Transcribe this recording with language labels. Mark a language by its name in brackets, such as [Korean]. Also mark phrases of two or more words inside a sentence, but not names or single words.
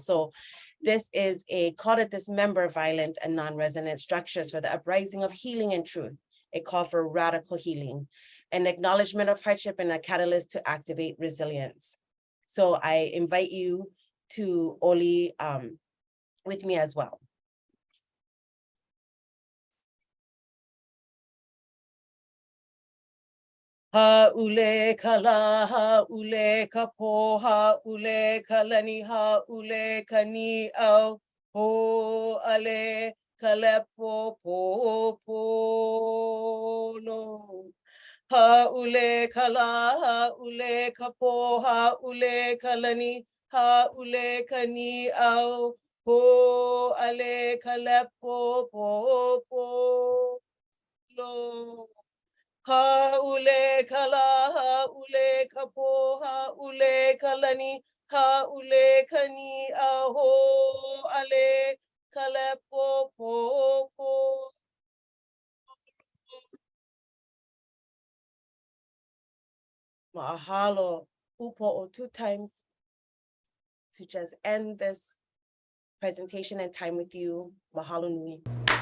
[English] So this is a call to dismember violent and non-resonant structures for the uprising of healing and truth, a call for radical healing, an acknowledgement of hardship, and a catalyst to activate resilience. So I invite you to Oli with me as well. [Hawaiian] Ha'ule kala, ha'ule kapo, ha'ule kalani, ha'ule kani'au, ho'ale kalepo popolo. Ha'ule kala, ha'ule kapo, ha'ule kalani, ha'ule kani'au, Ho ale kalepo po po lo. Ha ule kala, ha ule kapo, ha ule kalani, ha ule kani aho ale kalepo po po. Mahalo upo'o [English] 2 times to just end this presentation and time with you. [Hawaiian] Mahalo nui.